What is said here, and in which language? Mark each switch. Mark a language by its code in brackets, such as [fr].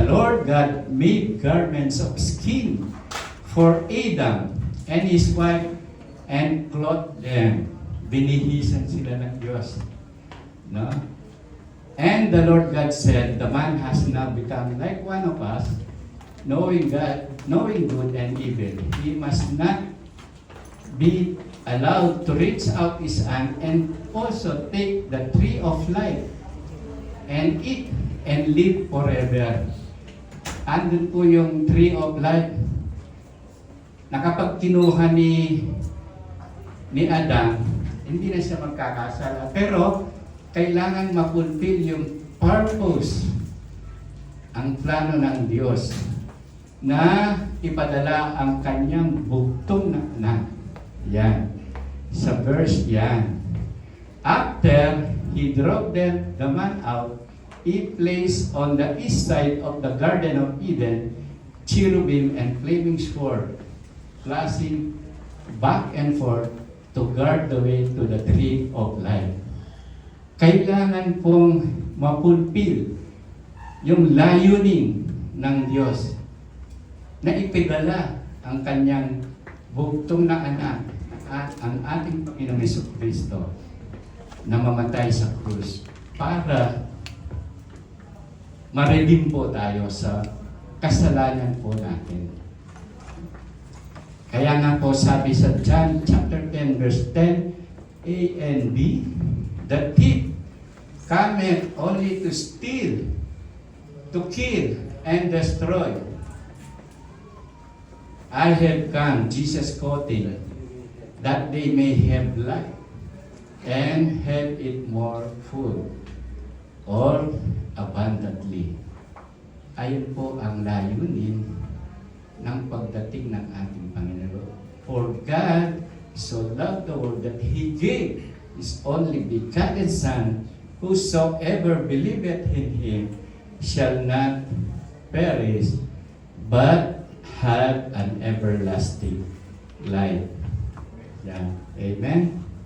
[en] The Lord God made garments of skin for Adam and his wife and clothed them. [tl] Binihisan sila ng Diyos. No? [en] And the Lord God said, the man has now become like one of us, knowing God, knowing good and evil. He must not be allowed to reach out his hand and also take the tree of life and eat and live forever. [tl] Andun po yung tree of life na kapag kinuha ni Adam, hindi na siya magkakasala. Pero kailangan mapulfill yung purpose, ang plano ng Diyos na ipadala ang kanyang bugtong na anak. Yan. Sa verse yan. [en] After He drove the man out, He placed on the east side of the Garden of Eden cherubim and flaming sword, flashing back and forth to guard the way to the tree of life. [tl] Kailangan pong mapulpil yung layunin ng Diyos na ipidala ang kanyang bugtong na anak at ang ating Panginoong Jesucristo na mamatay sa krus para ma-redeem po tayo sa kasalanan po natin. Kaya nga po sabi sa [en] John chapter 10 verse 10 A and B, the thief cometh only to steal, to kill, and destroy. I have come, Jesus quoting, that they may have life and have it more full or abundantly. [tl] Ayun po ang layunin ng pagdating ng ating Panginoon. [en] For God so loved the world that He gave His only begotten Son, whosoever believeth in Him shall not perish, but have an everlasting life. Yeah. Amen?